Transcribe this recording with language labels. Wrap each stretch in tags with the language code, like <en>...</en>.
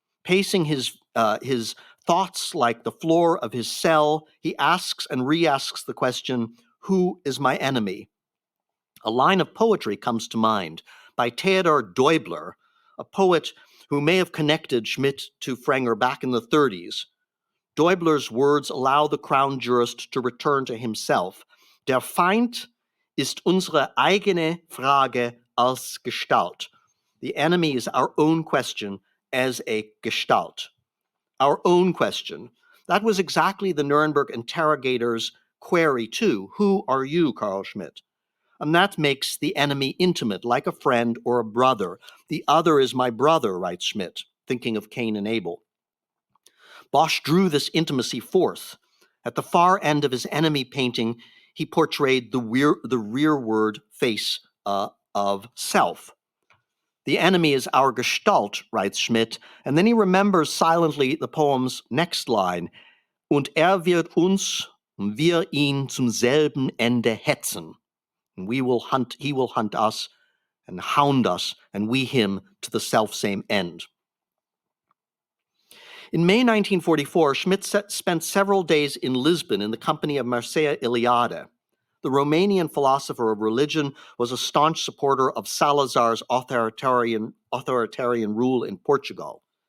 <en>Pacing his thoughts like the floor of his cell, he asks and re-asks the question, "Who is my enemy?" A line of poetry comes to mind by Theodor Deubler, a poet who may have connected Schmidt to Frenger back in the 30s. Deubler's words allow the crown jurist to return to himself.</en> <de>Der Feind ist unsere eigene Frage als Gestalt.</de> <en>The enemy is our own question as a Gestalt. Our own question. That was exactly the Nuremberg interrogator's query too. Who are you, Carl Schmitt? And that makes the enemy intimate, like a friend or a brother. The other is my brother, writes Schmitt, thinking of Cain and Abel. Bosch drew this intimacy forth. At the far end of his enemy painting, he portrayed the rearward face of self. The enemy is our Gestalt, writes Schmitt, and then he remembers silently the poem's next line,</en> <de>und wird uns, und wir ihn zum selben Ende hetzen.</de> <en>And he will hunt us and hound us, and we him to the selfsame end. In May 1944, Schmitt spent several days in Lisbon in the company of Mircea Eliade. The Romanian philosopher of religion was a staunch supporter of Salazar's authoritarian rule in Portugal.</en>